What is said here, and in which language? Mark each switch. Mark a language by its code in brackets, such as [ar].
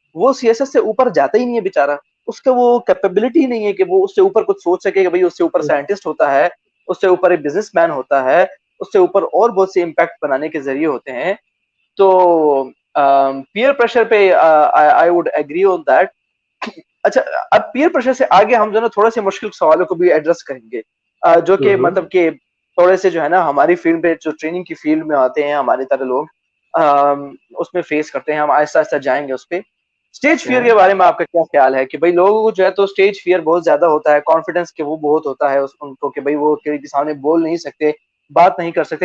[hi] वो CSS से ऊपर जाता ही नहीं है बेचारा. उसका वो कैपेबिलिटी नहीं है कि वो उससे ऊपर कुछ सोच सके कि भाई उससे ऊपर साइंटिस्ट होता है, उससे ऊपर एक बिजनेसमैन होता है, उससे ऊपर और बहुत से इम्पैक्ट बनाने के जरिए होते हैं. तो [en] peer pressure [hi] पे [en] I would agree on that. [hi] अच्छा, अब peer pressure से आगे हम जो ना थोड़े से मुश्किल सवालों को भी एड्रेस करेंगे, जो कि मतलब कि थोड़े से जो है ना हमारी फील्ड में, जो ट्रेनिंग की फील्ड में आते हैं हमारी तरह लोग, उसमें फेस करते हैं. हम आहिस्ता आहिस्ता जाएंगे उस पे. स्टेज फियर के बारे में आपका क्या ख्याल है कि भाई लोगों को जो है तो स्टेज फियर बहुत ज्यादा होता है, कॉन्फिडेंस के वो बहुत होता है उनको कि भाई वो किसी के सामने बोल नहीं सकते, बात नहीं कर सकते.